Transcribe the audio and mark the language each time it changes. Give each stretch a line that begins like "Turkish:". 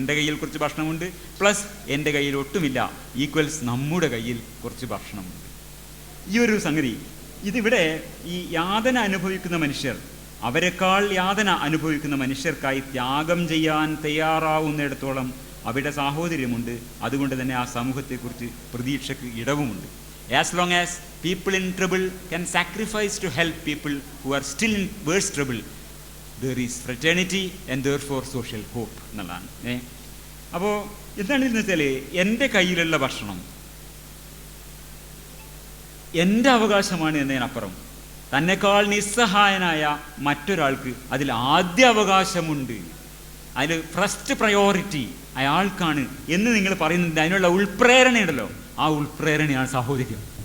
Malayalam: എൻ്റെ കയ്യിൽ കുറച്ച് ഭക്ഷണമുണ്ട് പ്ലസ് എൻ്റെ കയ്യിൽ ഒട്ടുമില്ല ഈക്വൽസ് നമ്മുടെ കയ്യിൽ കുറച്ച് ഭക്ഷണമുണ്ട്. ഈ ഒരു സംഗതി ഇതിവിടെ ഈ യാതന അനുഭവിക്കുന്ന മനുഷ്യർ, അവരെക്കാൾ യാതന അനുഭവിക്കുന്ന മനുഷ്യർക്കായി ത്യാഗം ചെയ്യാൻ തയ്യാറാവുന്നിടത്തോളം അവിടെ സാഹോദര്യമുണ്ട്. അതുകൊണ്ട് തന്നെ ആ സമൂഹത്തെക്കുറിച്ച് പ്രതീക്ഷയ്ക്ക് ഇടവുമുണ്ട്.
English: As long as people in trouble can sacrifice to help people who are still in worse trouble, there is fraternity and therefore social hope
Malayalam: എന്നുള്ളതാണ്. അപ്പോൾ എന്താണെന്ന് വെച്ചാൽ എൻ്റെ കയ്യിലുള്ള ഭക്ഷണം എൻ്റെ അവകാശമാണ് എന്നതിനപ്പുറം തന്നെക്കാൾ നിസ്സഹായനായ മറ്റൊരാൾക്ക് അതിൽ ആദ്യ അവകാശമുണ്ട്, അതിൽ ഫസ്റ്റ് പ്രയോറിറ്റി അയാൾക്കാണ് എന്ന് നിങ്ങൾ പറയുന്നുണ്ട്. അതിനുള്ള ഉൾപ്രേരണയുണ്ടല്ലോ, ആ ഉൾപ്രേരണയാണ് സാഹോദര്യം.